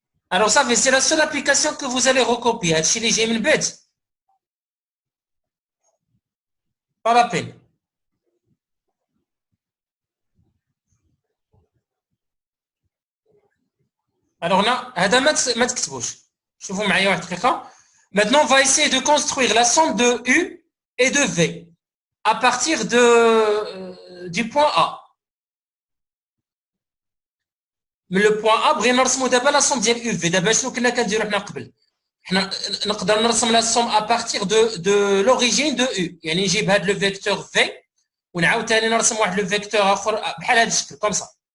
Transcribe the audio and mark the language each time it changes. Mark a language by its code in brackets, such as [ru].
[fr] Alors ça, c'est la seule application que vous allez recopier. [ar] هادشي اللي جاي من بعد [fr] pas la peine. Alors là, [ar] هذا ما تكتبوش. شوفوا معايا واحد دقيقة. [fr] Maintenant, on va essayer de construire la somme de U et de V à partir du point A. [ar] من [fr] لو بوان ا [ar] بغينا نرسموا دابا [fr] لا سوم [ar] ديال يو في. دابا شنو كنا كنديروا حنا قبل؟ حنا نقدر نرسم [fr] لا سوم ا بارتير دو لوريجين دو يو، [ar] يعني نجيب هذا [fr] لو فيكتور في [ar] ونعاود ثاني نرسم واحد [fr] لو فيكتور [ar] اخر بحال هذا الشكل [fr] كوم سا.